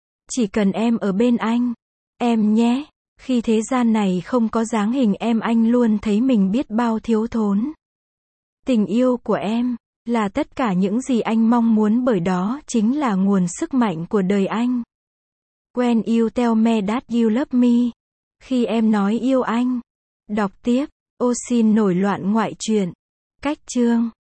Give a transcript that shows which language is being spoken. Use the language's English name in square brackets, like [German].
[Vietnamese] Chỉ cần em ở bên anh. Em nhé. Khi thế gian này không có dáng hình em, anh luôn thấy mình biết bao thiếu thốn. Tình yêu của em. Là tất cả những gì anh mong muốn, bởi đó chính là nguồn sức mạnh của đời anh. [English] When you tell me that you love me. [Vietnamese] Khi em nói yêu anh. Đọc tiếp. Oxin nổi loạn ngoại truyện. Cách chương.